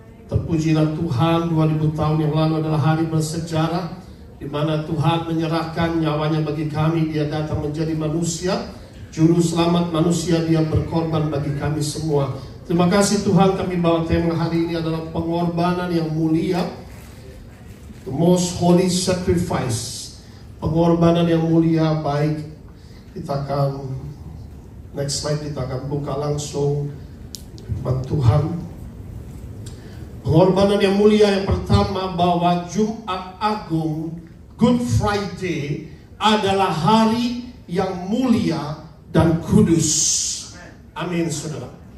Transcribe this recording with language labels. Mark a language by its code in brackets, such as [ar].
[id] Terpujilah Tuhan, 2000 tahun yang lalu adalah hari bersejarah, di mana Tuhan menyerahkan nyawanya bagi kami. Dia datang menjadi manusia, Juru Selamat manusia, Dia berkorban bagi kami semua. Terima kasih Tuhan, kami bawa tema hari ini adalah pengorbanan yang mulia. [en] The most holy sacrifice. [id] Pengorbanan yang mulia. Baik, kita akan next slide, kita akan buka langsung firman Tuhan. Pengorbanan yang mulia yang pertama, bahwa Jumat Agung, Good Friday, adalah hari yang mulia dan kudus. Amin, saudara.